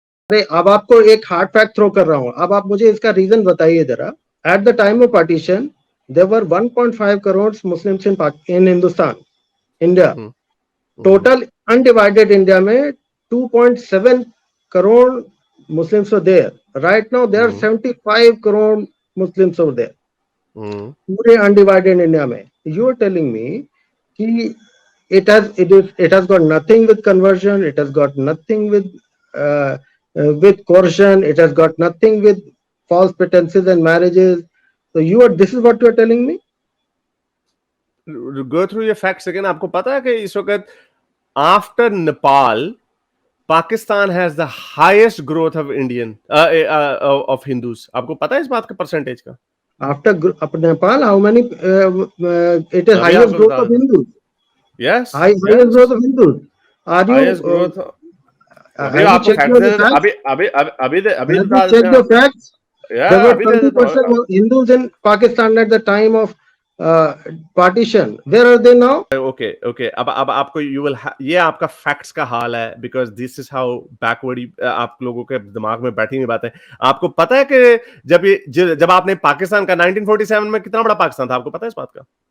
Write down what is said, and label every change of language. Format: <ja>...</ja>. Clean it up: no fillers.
<hi>अरे अब आपको एक हार्ड फैक्ट थ्रो कर रहा हूं, अब आप मुझे इसका रीजन बताइए जरा।</hi> <en>At the time of partition there were 1.5 crore Muslims in Hindustan, India. Total undivided India में 2.7 crore Muslims were there. Right now there are 75 crore Muslims over there.</en> <hi>पूरे अनडिवाइडेड इंडिया में।</hi> <en>You are telling me कि it has got nothing with conversion, it has got nothing with coercion, it has got nothing with false pretenses and marriages. So this is what you are telling me? Go through your facts again. आपको पता है कि इस वक्त after Nepal, Pakistan has the highest growth of of Hindus.</en> <hi>आपको पता है इस बात का परसेंटेज का?</hi> <en>After Nepal, how many? It is highest growth of Hindus. Yes. Highest growth of Hindus. Are you? Highest growth. Have you checked the facts? Have you checked the facts? Yeah. There were 20% Hindus in Pakistan at the time of partition. Where are they now? Okay.</en> <hi>अब आपको ये आपका facts का हाल है, because this is how backward आप लोगों के दिमाग में बैठी हुई बात है। आपको पता है कि जब आपने पाकिस्तान का 1947 में कितना बड़ा पाकिस्तान था, आपको पता है इस बात का?</hi>